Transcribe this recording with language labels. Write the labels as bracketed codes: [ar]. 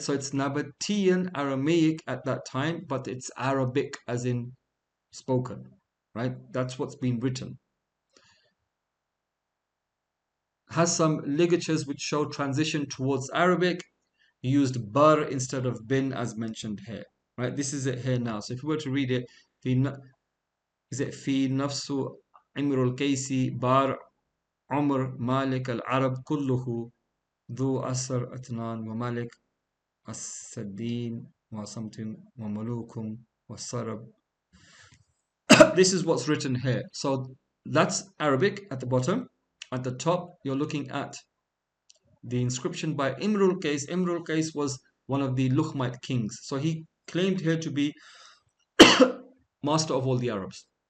[en] So it's Nabataean Aramaic at that time, but it's Arabic as in spoken, right? That's what's been written. Has some ligatures which show transition towards Arabic, used bar instead of bin as mentioned here, right? This is it here now. So if we were to read it, is it [ar] في نفس عمر الكيسي بار عمر مالك العرب كله ذو أسر أتنان ومالك السدين وصمت وملوكم والصرب. [en] This is what's written here. So that's Arabic at the bottom. At the top, you're looking at the inscription by Imrul Qais. Imrul Qais was one of the Luhmite kings. So he claimed here to be master of all the Arabs.